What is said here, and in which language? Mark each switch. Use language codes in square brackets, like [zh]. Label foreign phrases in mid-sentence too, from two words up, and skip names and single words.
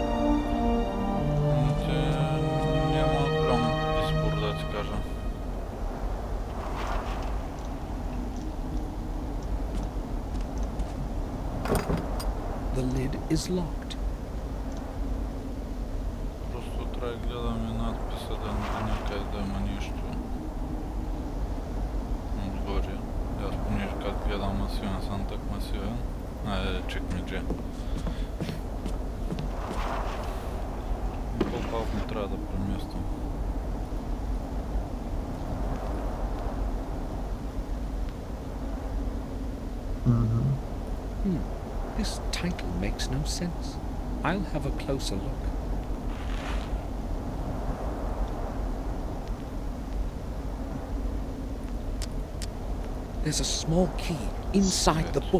[bg] Няма голям избор, да ти кажа. [en] The lid is locked. [bg] Просто трябва да гледаме надписа да някъде да има нещо отгоре. Аз понеже как гледам масивен съм так масивен. Чекмедже. По-малко ми трябва да преместим. [en] This title makes no sense. I'll have a closer look. There's a small key inside the book.